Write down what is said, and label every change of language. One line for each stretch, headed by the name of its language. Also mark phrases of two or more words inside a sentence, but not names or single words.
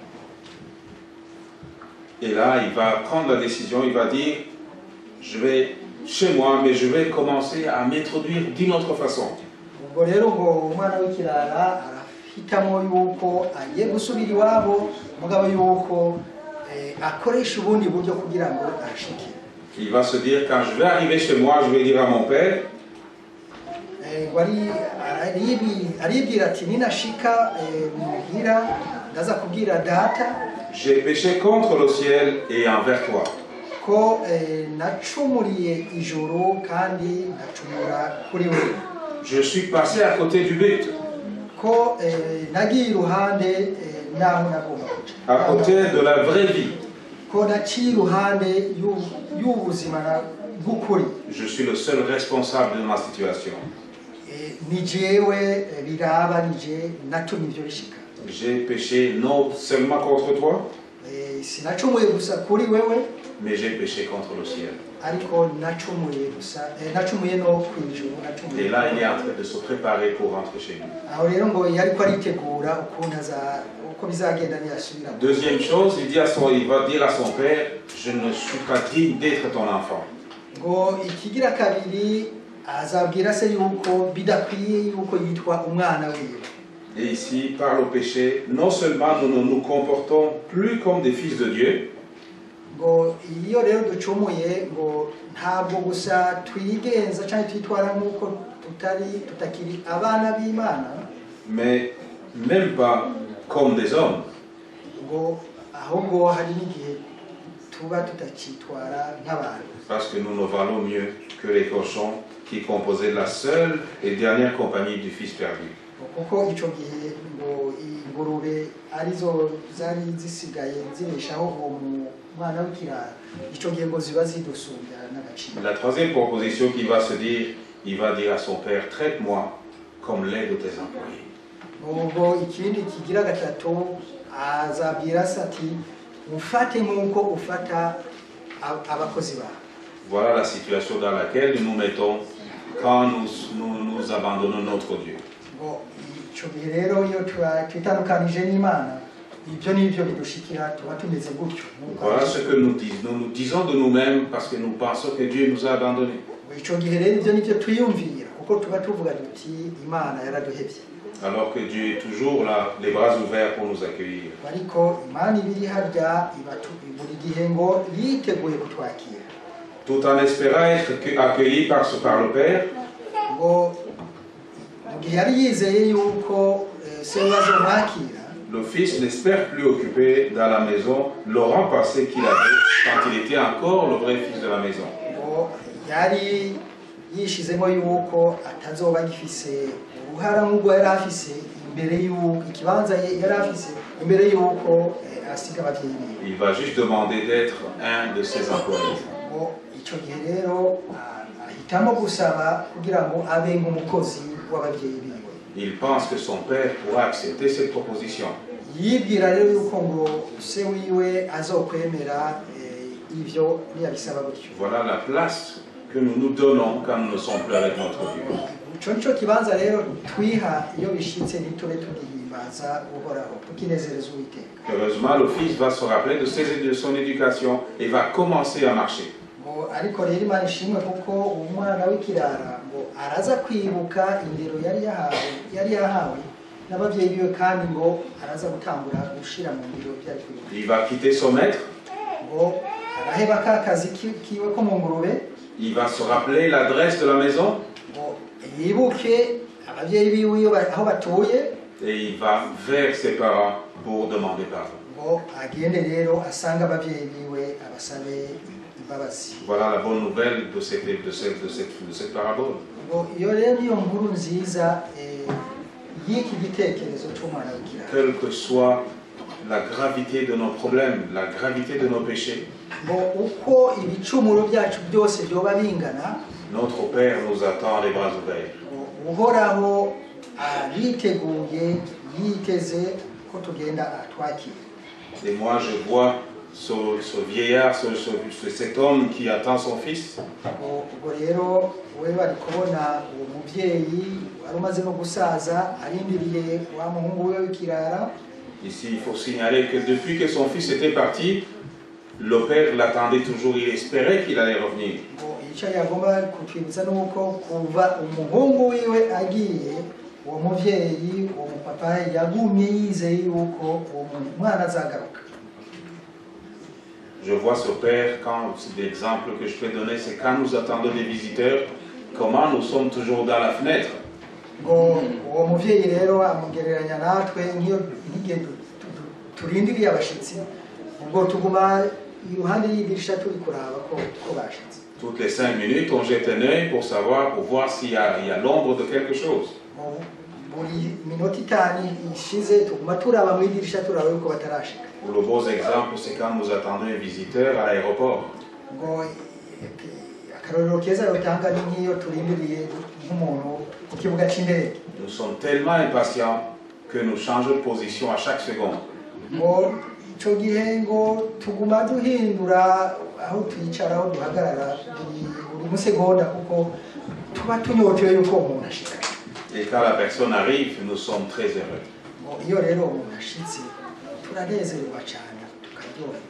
French: Et là, il va prendre la décision, il va dire, je vais chez moi, mais je vais commencer à m'introduire d'une autre façon.
Rundi: ubwo rero ngo umwana w'ikirara arahitamo yuko agiye gusubira iwabo mugabo yuko akoresha ubundi buryo kugira ngo ashike.
French: Il va se dire, quand je vais arriver chez moi, je vais dire à mon père,
Rundi: aribwira ati ninashika muhira ndaza kubwira data
French: j'ai péché contre le ciel et envers toi.
Rundi: ko nacumuriye ijuru kandi nacumura kuri we.
French: Je suis passé à côté du but,
Rundi: ko nagiye iruhande naho nagomba kuja,
French: à côté de la vraie vie.
Rundi: ko naciye iruhande y'ubuzima bw'ukuri.
French: Je suis le seul responsable de ma situation.
Rundi: Ni jewe biraba, ni je natumye ivyo bishika.
French: J'ai péché non seulement contre toi,
Rundi: sinacumuye gusa kuri wewe,
French: mais j'ai péché contre le ciel.
Rundi: ariko nacumuye gusa nacumuye no kwijuru, nacumuye.
French: Et là, il est en train de se préparer pour rentrer chez lui.
Rundi: Aho rero ngo yariko aritegura ukuntu uko bizagenda niyasubira.
French: Deuxième chose, il va dire à son père, je ne suis pas digne d'être ton enfant.
Rundi: Ngo ikigira kabiri azabwira se yuko bidakwiye yuko yitwa umwana wiwe.
French: Et ici, par le péché, non seulement nous ne nous comportons plus comme des fils de Dieu,
Rundi: ngo iyo rero ducumuye ngo ntabwo gusa twigenza cyangwa twitwara nk'uko tutakiri abana b'Imana,
French: mais même pas comme des hommes.
Rundi: ngo ahubwo hari n'igihe tuba tutakitwara nk'abantu.
French: Parce que nous ne valons mieux que les cochons qui composaient la seule et dernière compagnie du Fils perdu.
Rundi: Kuko icyo gihe ngo ingurube arizo zari zisigaye zireshaho uwo mwana w'ikirara, icyo gihe ngo ziba zidusumbya n'agaciro.
French: La troisième proposition qu'il va se dire, il va dire à son père, traite-moi comme l'un de tes employés.
Rundi: Ubwo ikindi kigira gatatu azabwira se ati ufate nk'uko ufata abakozi bawe.
French: Voilà la situation dans laquelle nous nous mettons quand nous abandonnons notre Dieu.
Rundi: Icyo gihe rero iyo twitandukanije n'Imana, ibyo nibyo bidushikira, tuba tumeze gutyo.
French: Voilà ce que nous disons. Nous disons de nous-mêmes parce que nous pensons que Dieu nous a abandonnés.
Rundi: Icyo gihe rero ibyo nibyo twiyumvira kuko tuba tuvuga duti Imana yaraduhebye.
French: Alors que Dieu est toujours là, les bras ouverts pour nous accueillir.
Rundi: Ariko Imana ibiri harya buri gihe ngo yiteguye kutwakira.
French: Tout en espérant être accueilli par le Père,
Rundi: Ngo mugihe yari yizeye yuko se bazomwakira,
French: le Fils n'espère plus occuper dans la maison le rang passé qu'il avait quand il était encore le vrai fils de la maison.
Rundi: ngo yari yishizemo yuko atazoba agifise uruhara nk'ubwo yari afise imbere y'uko ikibanza yari afise imbere y'uko asiga ababyeyi biwe.
French: Il va juste demander d'être un de ses employés.
Rundi: Ngo icyo gihe rero ahitamo gusaba kugira ngo abe nk'umukozi w'ababyeyi biwe.
French: Il pense que son père pourra accepter cette proposition.
Rundi: Yibwira rero yuko ngo se wiwe azokwemera ivyo niyabisaba gutyo.
French: Voilà la place que nous nous donnons quand nous ne sommes plus avec notre Dieu.
Rundi: Ico nico kibanza rero twiha iyo bishitse ntitube tugihimbaza uhoraho tukinezereza Uwiteka.
French: Heureusement, le Fils va se rappeler de son éducation et va commencer à marcher.
Rundi: Ngo ariko rero Imana ishimwe kuko umwana w'ikirara ngo araza kwibuka indero yari yahawe n'ababyeyi biwe, kandi ngo araza gutangura gushira mu ngiro byari kwibuka.
French: Il va quitter son maître.
Rundi: Ngo araheba ka kazi kiwe ko mu ngurube.
French: Il va se rappeler l'adresse de la maison.
Rundi: Ngo yibuke ababyeyi biwe aho batuye.
French: Et il va vers ses parents pour demander pardon.
Rundi: Ngo agende rero asanga ababyeyi biwe abasabe imbabazi.
French: Voilà la bonne nouvelle de cette parabole.
Rundi: Ngo iyo rero niyo nkuru nziza y'iki gitekerezo cy'umwana w'ikirara.
French: Quelle que soit la gravité de nos problèmes, la gravité de nos péchés,
Rundi: Ngo uko ibicumuro byacu byose byoba bingana,
French: notre Père nous attend les bras ouverts.
Rundi: uhoraho ariteguye yiteze ko tugenda atwakira.
French: Et moi je vois ce vieillard, cet homme qui attend son fils.
Rundi: Ubwo rero we bari kubona uwo mubyeyi wari umaze no gusaza arindiriye wa muhungu we w'ikirara.
French: Ici il faut signaler que depuis que son fils était parti, le père l'attendait toujours, il espérait qu'il allait revenir.
Rundi: ngo icyo yagomba kutwibutsa ni uko kuva umuhungu wiwe agiye uwo muvyeyi uwo mupapa yagumye yizeye yuko uwo mwana azagaruka.
French: Je vois ce père, quand l'exemple que je peux donner, c'est quand nous attendons des visiteurs, comment nous sommes toujours dans la fenêtre.
Rundi: ngo uwo muvyeyi rero amugereranya natwe nk'igihe turindiriye abashitsi ubwo tuguma iruhande y'idirisha turi kuraba ko bashitse.
French: Toutes les 5 minutes, on jette un œil pour savoir, pour voir s'il y a l'ombre de quelque chose.
Rundi: buri minota itanu ishize tuguma turaba mu idirisha turaba yuko batarashika.
French: Pour le beau exemple, c'est quand nous attendons un visiteur à l'aéroport.
Rundi: ngo akarorero keza yotanga ni nk'iyo turindiriye nk'umuntu ku kibuga cy'indege.
French: Nous sommes tellement impatients que nous changeons de position à chaque seconde.
Rundi: ngo icyo gihe ngo tuguma duhindura aho twicara aho duhagarara buri musegonda kuko tuba tunyotewe yuko umuntu ashika.
French: Et quand la personne arrive, nous sommes très heureux.
Rundi: ngo iyo rero umuntu ashitse turanezerwa cyane tukaryoherwa.